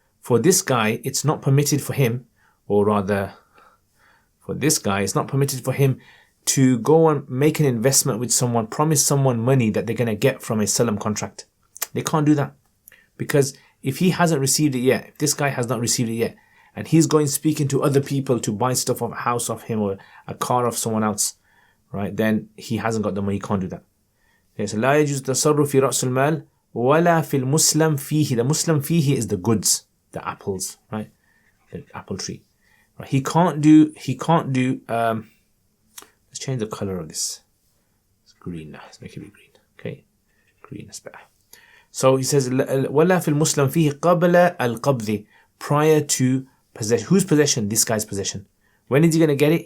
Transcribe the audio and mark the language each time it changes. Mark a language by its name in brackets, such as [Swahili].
[English] For this guy, it's not permitted for him, or rather, for this guy, it's not permitted for him to go and make an investment with someone, promise someone money that they're going to get from a salam contract. They can't do that. Because if he hasn't received it yet, if this guy has not received it yet, and he's going speaking to other people to buy stuff of a house of him or a car of someone else, right, then he hasn't got the money, he can't do that. Okay, so [Arabic] لا يجوز التصرف في رأس المال ولا في المسلم فيه. [English] The Muslim فيه is the goods, the apples, right? The apple tree. Right? He can't do, let's change the color of this. It's green now, let's make it be green. Okay, green is better. So he says, [Arabic] ولا في المسلم فيه قبل القبض, [English] prior to possession. Whose possession? This guy's possession. When is he going to get it?